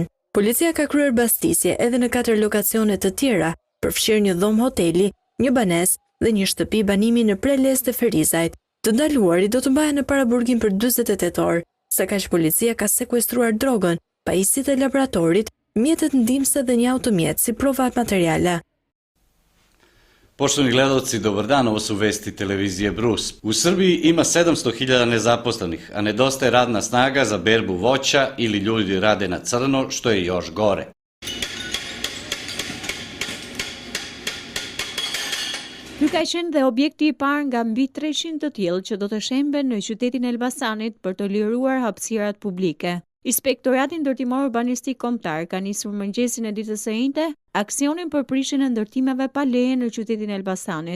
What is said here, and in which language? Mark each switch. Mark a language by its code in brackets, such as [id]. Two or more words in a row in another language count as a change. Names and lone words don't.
[sq] Policia ka kryer bastisje edhe në 4 lokacione të tjera, përfshirë një dhomë hoteli, një banesë dhe një shtëpi banimi në Preles të Ferizajt. Të ndaluarit do të mbahen në paraburgim për 48 orë, sa kaq policia ka sekuestruar drogën, pajisjet e laboratorit, mjetet ndihmëse dhe një automjet si prova materiale. [sr] Poštovani gledalci, dobar dan, ovo su vesti televizije Brus. U Srbiji ima 700.000 nezaposlenih, a nedostaje radna snaga za berbu voća ili ljudi rade na crno, što je još gore. [sq] Ky ka qenë dhe objekti I parë nga mbi 300 të tillë që do të shemben në qytetin e Elbasanit për të liruar hapësirat publike. Inspektorati Ndërtimor Urbanistik Kombëtar ka nisur mëngjesin e ditës së njëjtë aksionin për prishjen e ndërtimeve pa leje në qytetin e Elbasanit.